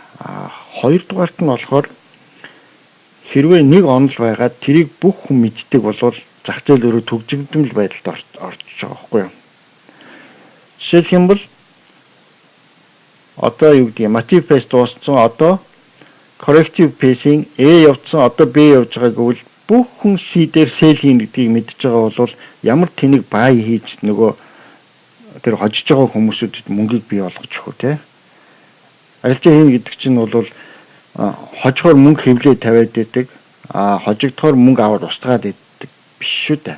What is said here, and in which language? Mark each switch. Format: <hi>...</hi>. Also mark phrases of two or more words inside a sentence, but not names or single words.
<mn>Хоёрдугаарт нь болохоор хэрвээ нэг онол байгаад тэрийг бүх хүн мэддэг болвол зах зээл өөрөө төгжигдмэл байдалд орчих байгаа байхгүй юу. Жишээлх юм бол одоо юу гэдэг</mn> <en>motive pace</en> <mn>дууссан, одоо</mn> <en>corrective pacing</en> <mn>A явцсан, одоо B явж байгаа гэвэл бүх хүн C дээр sell хийн гэдгийг мэдж байгаа бол ямар тэнэг buy хийж нөгөө тэр хожиж байгаа хүмүүсүүдэд мөнгийг бий болгож өгөх үү те. Арилжаа хийн гэдэг чинь бол хожихоор мөнгө хэвлээ тавиад байдаг, хожигдохоор мөнгө аваад устгаад байдаг биш шүү дээ.</mn>